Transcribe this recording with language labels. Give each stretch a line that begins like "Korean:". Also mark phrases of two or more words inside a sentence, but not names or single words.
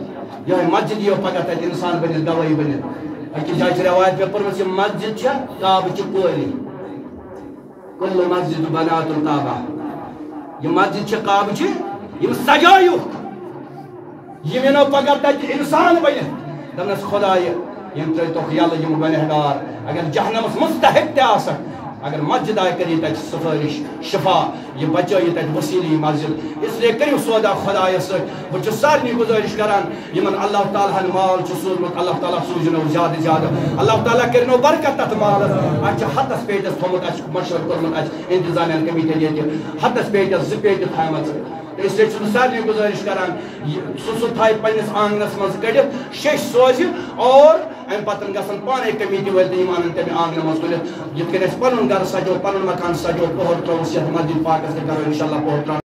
Kashmiri: یہے مسجد یِیو پگاہ تتہِ انسان بٔنِتھ گوٲیی بٔنِتھ أکِس جایہِ چھِ رٮ۪وایت مےٚ پٔرمٕژ یہِ مسجد چھےٚ کعبٕچہِ کورِ کل مسجد بنات الکعبہ یہ مسجد چھِ کعبٕچہِ یِم سجٲیُکھ یِم یِنو پگاہ تتہِ انسان بٔنِتھ دپنس خۄدایہِ یِم ترٛٲیتوکھ یلہٕ یِم گۄنہگار اگر جہنمس مستحق تہِ آسکھ اگر مسجد آیہِ کٔرِتھ تتہِ سفٲرش شفا یہ بچٲیِتھ تتہِ وسیٖلہٕ یہِ مسجد
Urdu: اس لیے
Kashmiri: کٔرِو سودا خۄدایس سۭتۍ بہٕ چھُس سارنٕے گُزٲرِش کران یِمن اللہ تعالیٰ ہن مال چھُ سوٗزمُت اللہ تعالیٰ سوٗزِنو زیادٕ زیادٕ اللہ تعالیٰ کٔرِنو برکت تتھ مالس اَسہِ چھِ ہتس پیٹس تھوٚمُت اَسہِ چھُ مشورٕ کوٚرمُت اَسہِ انتظامیہ کمیٹین ییٚتہِ ہتس پیٹس 2 پیٹہِ تھایمژٕ
Urdu: اس لیے
Kashmiri: چھُس بہٕ سارنٕے گُزٲرِش کران سُہ تھایہِ پننِس آنگنس منٛز کٔڑِتھ شیٚش سوزِ اور امہِ پتہٕ گژھن پانے کمیٹی وٲلۍ تہِ یِم انن تمہِ آنگنہٕ منٛز تُلِتھ یِتھ کٔنۍ أسۍ پنُن گرٕ سجو پنُن مکان سجو پوہر ترٛووُس یتھ مسجد پاکس تہِ کرو انشاءاللہ پوہر ترٛاوُن